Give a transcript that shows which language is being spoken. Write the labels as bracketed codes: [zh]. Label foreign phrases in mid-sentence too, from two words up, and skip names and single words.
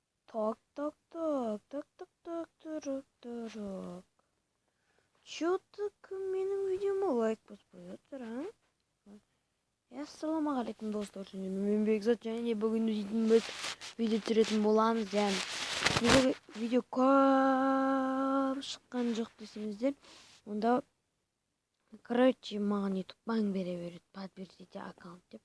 [ru] Так, так, так, так, так, так, так, так. Чё так [kk] менің видеома лайк баспай отыр, а? Ассалаумағалейкум достар, мен Бекзат, және бүгін видео түсіретін боламыз. Яғни видео көп шыққан жоқ десеңіздер, онда короче маған YouTube бан бере береді, [ru] подтвердите аккаунт [kk] деп.